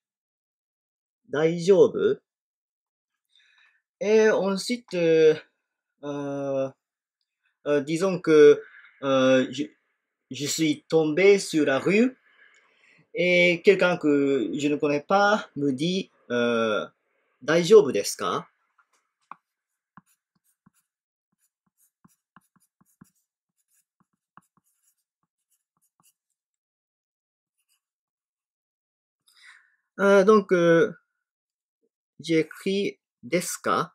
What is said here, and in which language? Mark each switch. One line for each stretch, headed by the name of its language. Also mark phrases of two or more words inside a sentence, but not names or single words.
French: Daijoubu. Et ensuite, disons que je suis tombé sur la rue et quelqu'un que je ne connais pas me dit
Japanese: 大丈夫ですか?
French: Donc, j'ai écrit
Japanese: ですか?